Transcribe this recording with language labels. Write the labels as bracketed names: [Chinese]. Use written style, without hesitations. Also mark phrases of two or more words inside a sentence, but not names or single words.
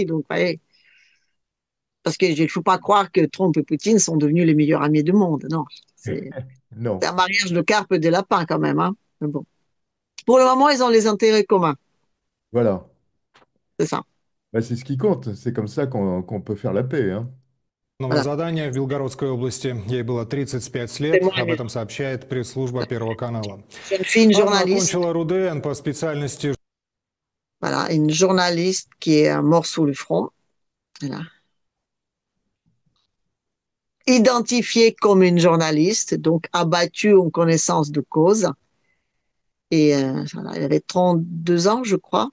[French] Donc, ouais, parce qu'il ne faut pas croire que Trump et Poutine sont devenus les meilleurs amis du monde. Non, c'est Non, c'est un mariage de carpe et de lapin quand même. Hein. Mais bon. Pour le moment, ils ont les intérêts communs. voilà. C'est ça. Bah, c'est ce qui compte. C'est comme ça qu'on peut faire la paix, hein. Voilà. [Russian] Задание в Белгородской области. Ей было 35 лет, об этом [French] Témoigne [Russian] сообщает пресс-служба Первого канала. [French] une jeune fille, une [Russian] Анна [French] journaliste. [Russian] окончила РУДН по специальности. [French] Voilà, une journaliste qui est mort sous le front. Voilà. Identifiée comme une journaliste, donc abattue en connaissance de cause. Et voilà, elle avait 32 ans, je crois.